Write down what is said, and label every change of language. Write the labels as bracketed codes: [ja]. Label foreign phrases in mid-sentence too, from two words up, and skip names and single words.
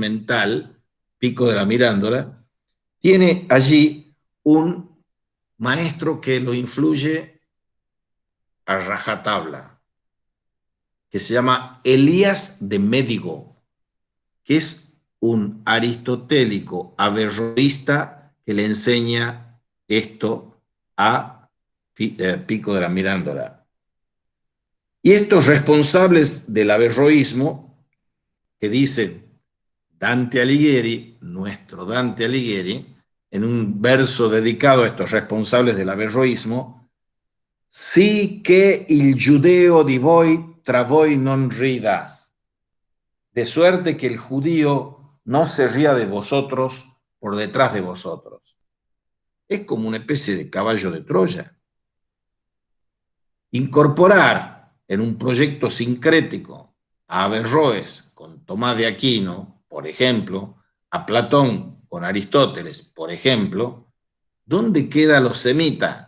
[es] mental, Pico de la Mirándola, tiene allí un maestro que lo influye a rajatabla, que se llama Elías de Médigo, que es un aristotélico averroísta que le enseña esto a Pico de la Mirandola. Y estos responsables del averroísmo, que dicen Dante Alighieri, nuestro Dante Alighieri, en un verso dedicado a estos responsables del averroísmo, [it] sì che il giudeo di voi tra voi non rida, [es] de suerte que el judío no se ría de vosotros por detrás de vosotros. Es como una especie de caballo de Troya. Incorporar en un proyecto sincrético a Averroes con Tomás de Aquino, por ejemplo, a Platón con Aristóteles, por ejemplo, ¿dónde queda los semitas?